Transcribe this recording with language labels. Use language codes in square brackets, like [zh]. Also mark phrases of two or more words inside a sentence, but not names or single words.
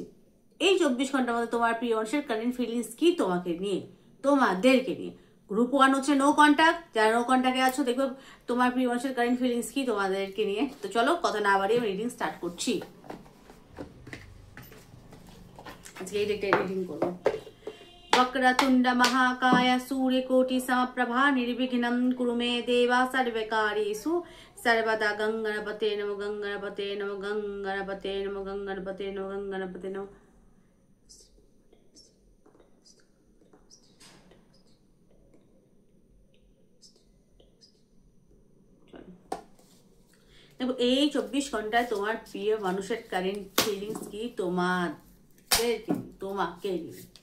[bn] এই 24 ঘন্টার মধ্যে তোমার প্রিয় মানুষের [en] current feelings [bn] কি তোমাকে নিয়ে, তোমাদেরকে নিয়ে। গ্রুপ 1 হচ্ছে [en] no contact, [bn] যারা [en] no contact [bn] আছো দেখবে তোমার প্রিয় মানুষের [en] current feelings [bn] কি তোমাদেরকে নিয়ে। তো চলো কথা না বাড়িয়ে আমি [en] reading start [bn] করছি। আজকে এই ডেকটা রিডিং করবো। [sa] वक्रतुंड महाकाय सूर्यकोटि समप्रभा निर्विघ्नं कुरु मे देवा सर्वकार्येषु सर्वदा। गंगणपते नमो गंगणपते नमो गंगणपते नमो गंगणपते नमो गंगणपते नमो। [bn] দেখো এই 24 ঘন্টায় তোমার প্রিয় মানুষের [en] current feelings [bn] কি তোমাকে নিয়ে।